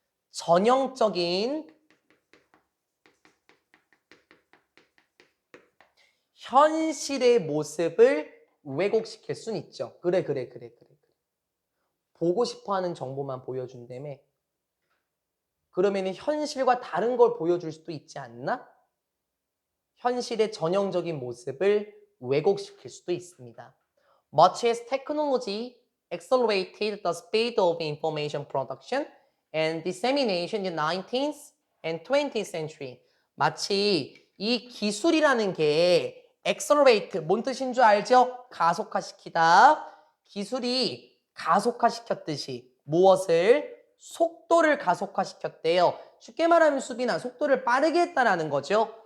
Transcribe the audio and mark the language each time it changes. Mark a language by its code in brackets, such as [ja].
[ko] 전형적인 현실의 모습을 왜곡시킬 수는 있죠. 그래. 보고 싶어하는 정보만 보여준다며. 그러면 현실과 다른 걸 보여줄 수도 있지 않나? 현실의 전형적인 모습을 왜곡시킬 수도 있습니다. [en] Much as technology accelerated the speed of information production and dissemination in the 19th and 20th century. [ko] 마치 이 기술이라는 게 accelerate, 뭔 뜻인 줄 알죠? 가속화시키다. 기술이 가속화시켰듯이 무엇을? 속도를 가속화시켰대요. 쉽게 말하면 수빈아, 속도를 빠르게 했다라는 거죠.